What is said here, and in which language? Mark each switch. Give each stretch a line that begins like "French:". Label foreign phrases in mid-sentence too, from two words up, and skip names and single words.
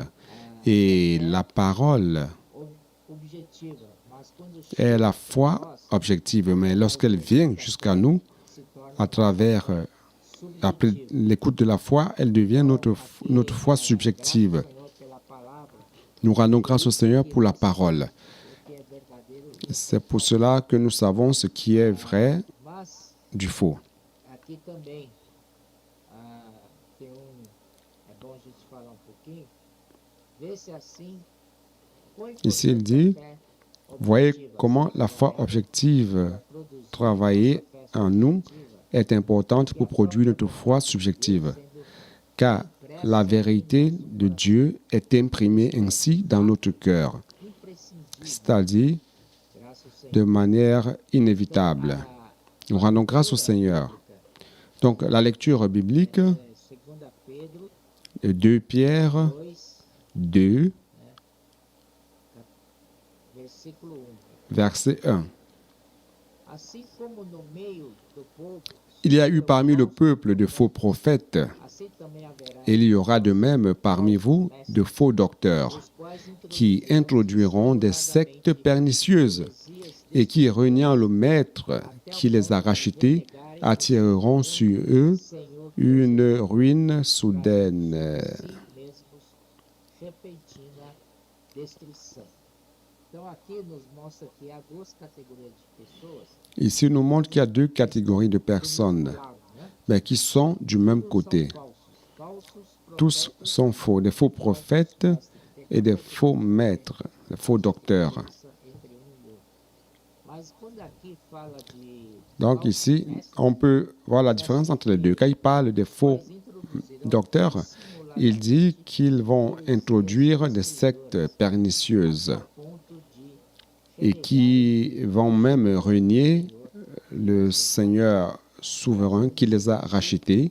French: Et la parole
Portuguese: Objetiva, mas quando
French: est la foi objective, mais lorsqu'elle vient jusqu'à nous,
Portuguese: se torna
French: à travers l'écoute de la foi, elle devient notre foi subjective.
Portuguese: Senhor pela palavra,
French: Nous rendons grâce au Seigneur pour la parole.
Portuguese: que é verdadeiro.
French: C'est pour cela que nous savons ce qui est vrai
Portuguese: Mas
French: du faux.
Portuguese: aqui também tem é bom a gente falar pouquinho. Vê se assim. Quão
French: Ici, il
Portuguese: importante
French: dit,
Portuguese: a fé
French: voyez
Portuguese: objetiva
French: comment la foi objective
Portuguese: produzir
French: travaillée
Portuguese: fé
French: en nous
Portuguese: subjetiva,
French: est importante pour produire notre foi subjective, car la vérité de Dieu est imprimée ainsi dans notre cœur,
Portuguese: imprescindível.
French: c'est-à-dire
Portuguese: Graças ao Senhor.
French: de manière inévitable. Nous rendons grâce au Seigneur. Donc, la lecture biblique,
Portuguese: Segunda Pedro
French: 2 Pierre 2, 2,
Portuguese: versículo 1.
French: verset 1.
Portuguese: Assim como no meio do povo,
French: Il y a eu parmi le peuple de faux prophètes,
Portuguese: assim também haverá
French: et il y aura de même parmi vous de faux docteurs,
Portuguese: os quais
French: qui introduiront des sectes pernicieuses et qui, reniant le maître qui les a rachetés, attireront sur eux
Portuguese: Senhor
French: une ruine soudaine.
Portuguese: si mesmos repentina destruição. Então aqui nos mostra que há duas categorias de pessoas
French: Ici, il nous montre qu'il y a deux catégories de personnes,
Portuguese: lado, né?
French: mais qui sont du même
Portuguese: Todos
French: côté.
Portuguese: são falsos,
French: Tous sont faux, des faux prophètes et des faux maîtres, des faux docteurs.
Portuguese: entre um e outro. Mas quando aqui fala de
French: Donc ici, on peut voir la différence entre les deux. Quand il parle des faux docteurs, il dit qu'ils vont introduire des sectes pernicieuses
Portuguese: ponto de
French: et qui vont même renier le Seigneur souverain qui les a rachetés